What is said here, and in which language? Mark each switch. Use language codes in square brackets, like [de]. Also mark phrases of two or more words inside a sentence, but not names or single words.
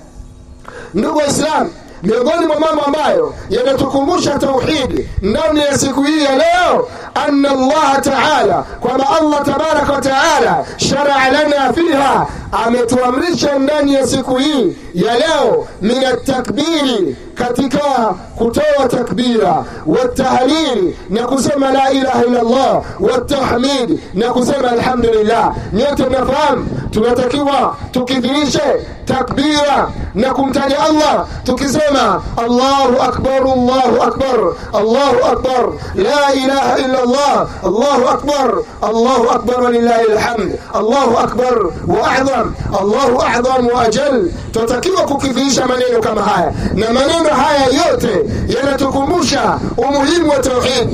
[sw] Ndugu Waislamu, miongoni mwa mambo ambayo yanatukumbusha tauhidi ndani ya siku hii ya leo, [ar] أن الله تعالى, [sw] kwamba [ar] الله تبارك وتعالى شرع لنا فيها, [sw] ametuamrisha ndani ya siku hii ya leo, [ar] من التكبير, [sw] katika kutoa takbira, [ar] والتهليل, [sw] na kusema [ar] لا إله إلا الله, والتحميد, [sw] na kusema alhamdulillah. Nyote mnafahamu tunatakiwa tukidhirishe takbira na kumtaja Allah tukisema [ar] الله أكبر، الله أكبر، الله أكبر، لا إله إلا الله، الله أكبر، الله أكبر لله الحمد، الله أكبر وأعظم، الله أعظم وأجل. [sw] Tunatakiwa kukidhirisha maneno kama haya, na maneno haya yote yanatukumbusha umuhimu wa tauhid.